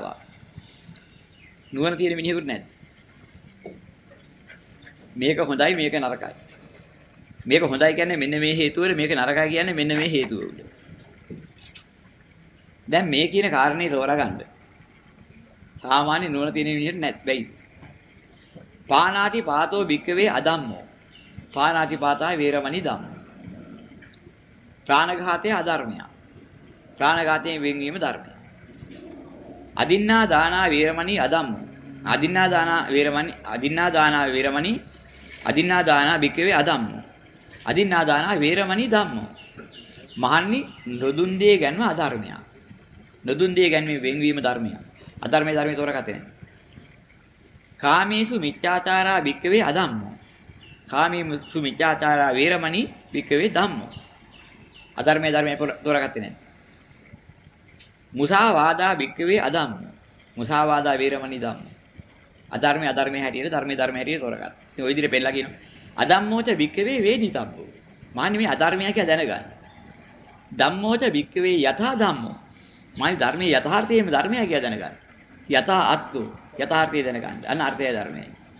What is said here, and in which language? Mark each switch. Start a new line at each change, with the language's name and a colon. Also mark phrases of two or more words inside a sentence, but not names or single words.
Sinhala: නුවණ තියෙන මිනිහෙකුට නැද්ද? මේක හොඳයි මේක නරකයි. මේක හොඳයි කියන්නේ මෙන්න මේ හේතුවල මේක නරකයි කියන්නේ මෙන්න මේ හේතුව උඩ. දැන් මේ කියන කාරණේ තෝරාගන්න. සාමාන්‍ය නුවණ තියෙන මිනිහෙට නැත් වෙයි.
Pali: පානාති පාතෝ භික්කවේ අදම්මෝ. පානාති පාතාය වේරමණී ධම්මෝ.
Sinhala: ප්‍රාණඝාතය අධර්මයක්. ප්‍රාණඝාතයෙන් වෙන්වීම ධර්මයක්.
Pali: අදින්නා දානා වේරමණී අදම්මෝ. අදින්නා දානා වේරමණී අදින්නා දානා වේරමණී අදින්නා දානා භික්කවේ අදම්මෝ. අදින්නා දානා වේරමණී ධම්මෝ.
Sinhala: මහන්නි නොදුන් දේ ගැනීම අධර්මයක්. නොදුන් දේ ගැනීම වෙන්වීම ධර්මයක්. අධර්මයේ ධර්මයේ තෝරගත්තේ නැහැ.
Pali: කාමේසු මිච්ඡාචාරා භික්කවේ අදම්මෝ. කාමේසු මිච්ඡාචාරා වේරමණී භික්කවේ ධම්මෝ.
Sinhala: අධර්මයේ ධර්මයේ තෝරගත්තේ නැහැ.
Pali: මුසාවාදා භික්කවේ අදම්මෝ. මුසාවාදා වේරමණී ධම්මෝ.
Sinhala: අධර්මයේ හැටියට ධර්මයේ හැටියට තෝරගත්තා. ඉතින් ওই විදිහට පෙන්නලා කියනවා.
Pali: අදම්මෝච භික්කවේ වේදිතබ්බෝ.
Sinhala: මාන්නේ මේ අධර්මය කියලා දැනගන්න.
Pali: ධම්මෝච භික්කවේ යථා ධම්මෝ.
Sinhala: මාන්නේ ධර්මයේ යථාර්ථයේම ධර්මය කියලා දැනගන්න. යථා අත්තු යථාර්ථය දැනගන්න. අන්න අර්ථය ධර්මයයි.